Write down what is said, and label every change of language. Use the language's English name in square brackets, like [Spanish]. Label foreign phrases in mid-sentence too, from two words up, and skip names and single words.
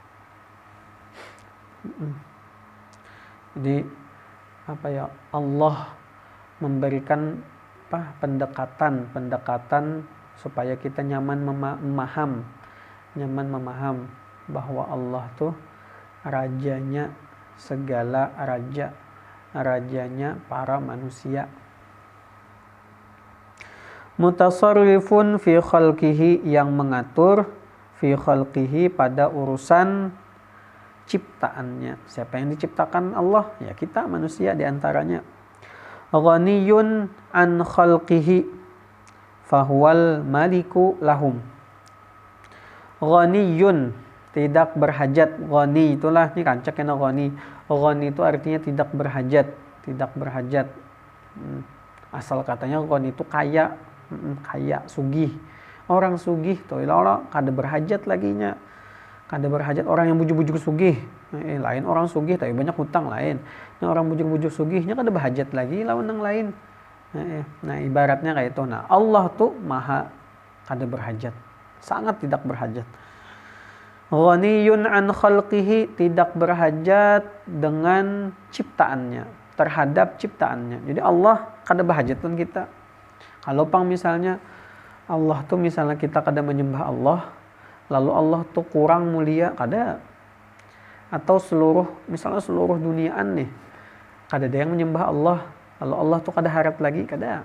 [Indonesian] Jadi Allah memberikan pendekatan supaya kita nyaman memaham bahwa Allah tuh rajanya segala rajanya para manusia. [Arabic] Mutasarrifun fi khalqihi, [Indonesian] yang mengatur, [Arabic] fi khalqihi, [Indonesian] pada urusan ciptaannya. Siapa yang diciptakan? Allah, ya kita manusia diantaranya. [Arabic] Ghaniyun an khalqihi fahuwal maliku lahum. Ghaniyun, [Indonesian] tidak berhajat. Ghani itulah, ini rancak yang ghani. Ghani itu artinya tidak berhajat. Asal katanya ghani itu kaya, sugih. [Banjar] Orang sugih tuh Allah kada berhajat laginya. Kada berhajat orang yang bujuk-bujuk sugih. Lain orang sugih tapi banyak hutang lain. Nah, orang bujuk-bujuk sugihnya kada berhajat lagi lawan yang lain. Nah, ibaratnya kayak itu. Nah, Allah tuh maha kada berhajat. [Indonesian] Sangat tidak berhajat. [Arabic] Ghaniyun an khalqihi, [Indonesian] tidak berhajat dengan ciptaannya, terhadap ciptaannya. [Banjar] Jadi Allah kada berhajat pun kita. Kalau misalnya Allah tuh misalnya kita kada menyembah Allah, lalu Allah tuh kurang mulia, kada. Atau misalnya seluruh duniaan nih, kada ada yang menyembah Allah, lalu Allah tuh kada harap lagi, kada.